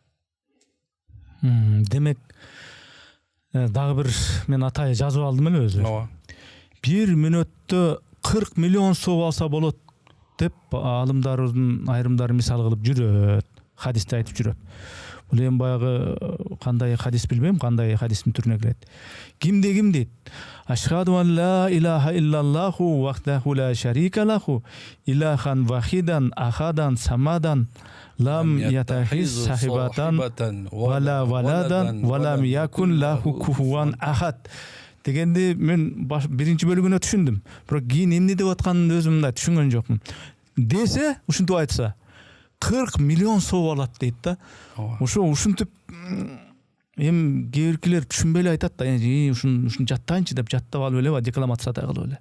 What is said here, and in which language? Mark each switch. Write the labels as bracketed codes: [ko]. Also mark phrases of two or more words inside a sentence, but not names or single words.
[ky] Демек дагы бир мен атайы жазып алдым эле өзү. Ооба. 1 мүнөттө 40 миллион соо алса болот деп алымдарыбыздын айрымдары мисал кылып жүрөт, хадисте айтып жүрөт. Бул эми баягы кандай хадис билбейм, кандай хадистин түрүнө кирет. Ким дейт? [ar] أشهد أن لا إله إلا الله وحده لا شريك له إلها واحدا أحدا صمدا لم يتخذ صاحبة ولا ولدا ولم يكن له كفوا أحد [ky] дегенди мен биринчи бөлүгүнө түшүндүм. Бирок кийин эмне деп атканын өзүм да түшүнгөн жокмун. Десе, ушинтип айтса 40 миллион соо алат дейт да. Ошо ушинтип эми кээ биркилер түшүнбөй эле айтат да, ушун жаттайынчы деп жаттап алып эле декламациядай кылып эле.